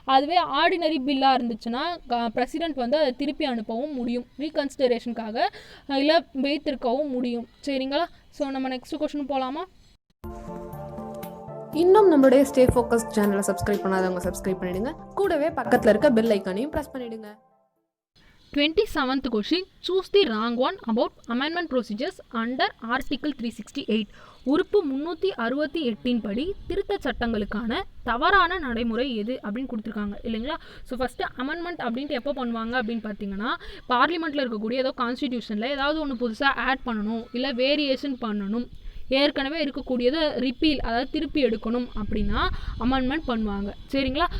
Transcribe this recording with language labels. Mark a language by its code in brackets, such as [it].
[ta] அதுவே ஆர்டினரி பில்லாக இருந்துச்சுன்னா பிரசிடென்ட் வந்து அதை திருப்பி அனுப்பவும் முடியும், ரீகன்சிடரேஷனுக்காக இல்லை வைத்திருக்கவும் முடியும். சரிங்களா? ஸோ நம்ம நெக்ஸ்ட் கொஸ்டின் போகலாமா? இன்னும் நம்மளுடைய ஸ்டே ஃபோக்கஸ் சேனலை சப்ஸ்கிரைப் பண்ணாதவங்க சப்ஸ்கிரைப் பண்ணிடுங்க. கூடவே பக்கத்தில் இருக்க பெல் ஐக்கானையும் ப்ரெஸ் பண்ணிடுங்க. [en] 27th question, choose the wrong one about amendment procedures under Article 368. [ta] உறுப்பு 368 படி திருத்த சட்டங்களுக்கான தவறான நடைமுறை எது அப்படின்னு கொடுத்துருக்காங்க இல்லைங்களா. ஸோ ஃபஸ்ட்டு அமெண்ட்மெண்ட் அப்படின்ட்டு எப்போ பண்ணுவாங்க அப்படின்னு பார்த்தீங்கன்னா, பார்லிமெண்ட்டில் இருக்கக்கூடிய ஏதோ கான்ஸ்டிடியூஷனில் ஏதாவது ஒன்று புதுசாக ஆட் பண்ணணும், இல்லை வேரியேஷன் பண்ணணும், ஏற்கனவே இருக்கக்கூடியதை ரிப்பீல் அதாவது திருப்பி எடுக்கணும் அப்படின்னா அமெண்ட்மெண்ட் பண்ணுவாங்க. சரிங்களா.